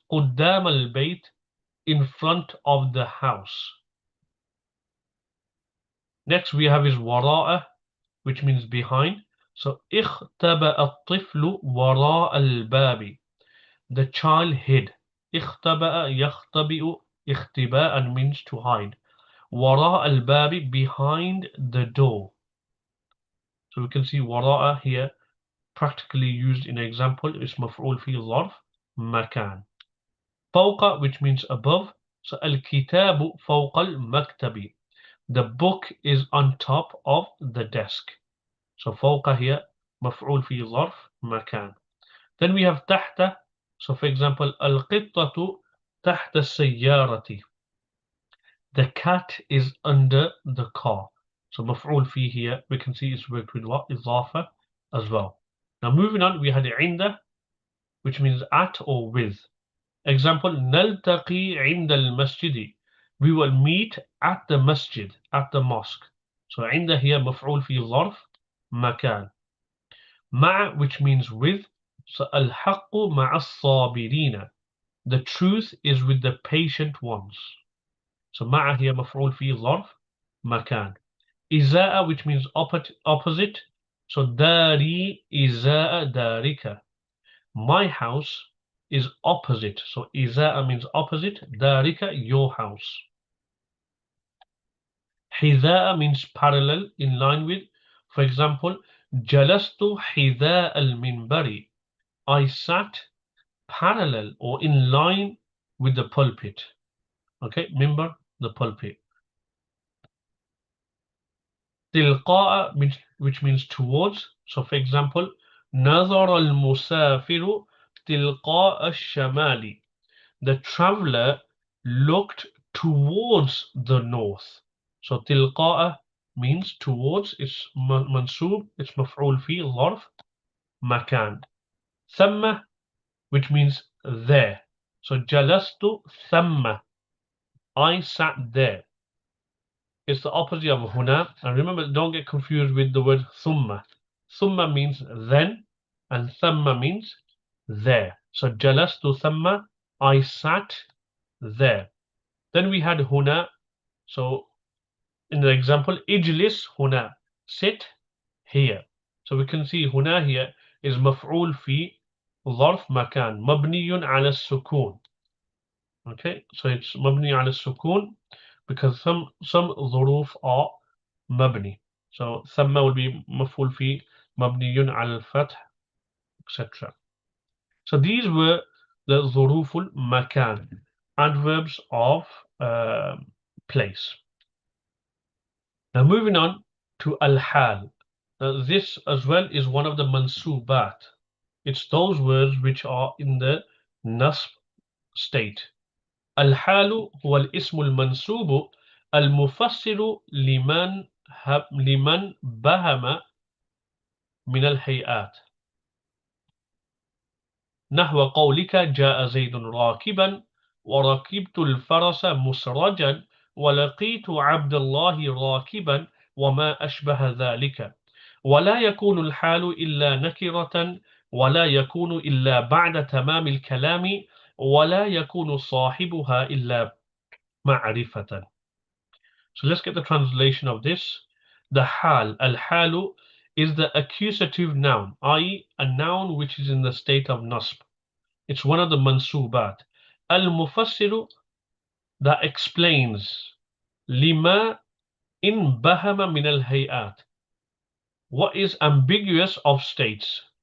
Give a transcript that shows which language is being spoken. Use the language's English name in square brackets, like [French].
[Arabic] قدام البيت, [English] in front of the house. Next we have is وراءه, which means behind. [Arabic] So اختبأ الطفل وراء الباب. [English] The child hid. [Arabic] اختبأ يختبئ اختباء [English] means to hide. [Arabic] وراء الباب, [English] behind the door. So we can see وراء here practically used in example is [Arabic] مفعول فيه ظرف مكان. [English] فوق, which means above. So الكتاب فوق المكتب. The book is on top of the desk. [Arabic] So فوق here مفعول فيه ظرف مكان. [English] Then we have تحت. So for example, [Arabic] القطة تحت السيارة. [English] The cat is under the car. So مفعول فيه here, we can see it's worked with what? إضافة as well. Now moving on, we had عند, which means at or with. [Arabic] Example, نلتقي عند المسجد. [English] We will meet at the masjid, at the mosque. [Arabic] So عند here مفعول فيه ظرف مكان. [English] مع, which means with. [Arabic] So الحق مع الصابرين. [English] The truth is with the patient ones. [Arabic] So مع here مفعول فيه ظرف مكان. [English] إزاء, which means opposite. [Arabic] So داري إزاء دارك. [English] My house is opposite. So إزاء means opposite. دارك, your house. حذاء means parallel, in line with. [Arabic] For example, جلست حذاء المنبر. [English] I sat parallel or in line with the pulpit. Okay, minbar, the pulpit. تلقاء, which means towards. [Arabic] So for example, نظر المسافر تلقاء الشمال. [English] The traveler looked towards the north. So تلقاء means towards. It's mansub. [Arabic] It's مفعول فيه ظرف مكان. [English] ثم, which means there. So [Arabic] جلست ثم. [English] I sat there. It's the opposite of هنا. And remember, don't get confused with the word ثم. ثم means then, and ثم means there. So [Arabic] جلست ثم, [English] I sat there. Then we had هنا. So in the example, [Arabic] اجلس هنا, [English] sit here. So we can see [Arabic] هنا here is مفعول في ظرف مكان مبني على السكون. [English] Okay, so it's [Arabic] مبني على السكون [English] because some ظروف are مبني. [Arabic] So ثم will be مفعول في مبني على الفتح, etc. [English] So these were the [Arabic] ظروف المكان, [English] adverbs of place. Now moving on to Al-Ḥāl. This as well is one of the mansubat. It's those words which are in the nasb state. [Arabic] Al-Ḥāl huwa al-ismu al-mansubu al-mufassiru liman bahama min al-hay'at. نحو قولك جاء زيد راكبا وركبت الفرس مسرجا ولقيت عبد الله راكبا وما أشبه ذلك. ولا يكون الحال إلا نكرة ولا يكون إلا بعد تمام الكلام ولا يكون صاحبها إلا معرفة. [English] So let's get the translation of this. The hal, al-halu, is the accusative noun, i.e. a noun which is in the state of nasb. It's one of the mansubat. Al-mufassiru, that explains. [Arabic] Lima in bahama min al-hay'at, what is ambiguous of states.